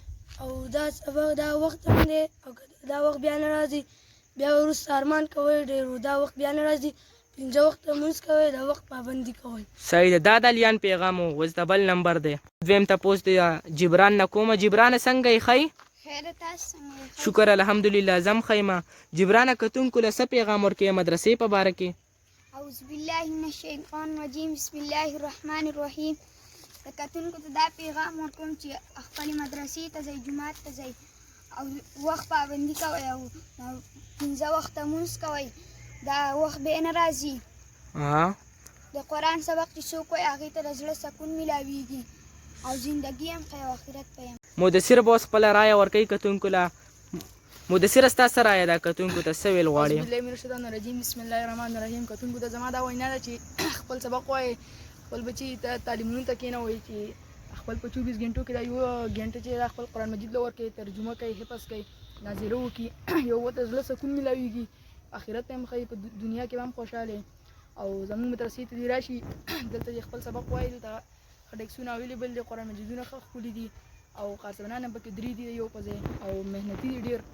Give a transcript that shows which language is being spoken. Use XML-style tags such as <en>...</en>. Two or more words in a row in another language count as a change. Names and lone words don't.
<ps>او دا سبق دا وخت هم دی او دا وخت بیا نه راځي بیا وروسته ارمان کوئ ډېر دا وخت بیا نه راځي 5 وخت لمونځ کوئ د وخت پابندي کوئ. صحیح ده. دا د الیان پیغام و اوس د بل نمبر دی. دویم تپوس د جبران نه کومه. جبران څنګه یې ښی؟ خیر تاسو څنګه؟ شکر الحمدلله زم خیمه. جبران کتونکو له څه پیغام ورکې مدرسې په باره کې؟</ps> <ar>اعوذ بالله من الشیطان الرجیم بسم الله الرحمن الرحیم.</ar> <ps>کتونکو ته دا پیغام ورکوم چې خپل مدرسې ته ځئ جومات ته ځئ او وخت پابندي کوئ او 15 وخته لمونځ کوئ. دا وخت بیا نه راځي. د قرآن سبق چې څوک وایي هغې ته د زړه سکون میلاویږي او زندګي هم ښه او آخرت به هم. مدثر به اوس خپله رایه ورکوي کتونکو له. مدثره ستا څه رایه ده کتونکو ته څه ویل غواړې؟</ps> <ar>اعوذ بالله من الشیطان الرجیم بسم الله الرحمن الرحیم.</ar> <ps>کتونکو ته زما دا وینا ده چې خپل سبق وایي خپل بچي ته تعلیمونو ته کښېنوئ چې خپل په 24 غنټو کې دا یو غنټه چې دا خپل قرآن مجید له ورکوي ترجمه کوي حفظ کوي ناظره وکړي یو ورته زړه سکون میلاویږي آخرت ته هم ښایي په دنیا کې به هم خوشحاله او زموږ مدرسې ته دې راشي دلته چې خپل سبق وایي دلته ښه ډیکسونه اویلیبل دي قرآن مجیدونه ښه ښکلي دي او قارصبنان هم پکې 3 دي یو په ځای او محنتي دي ډېر.</ps>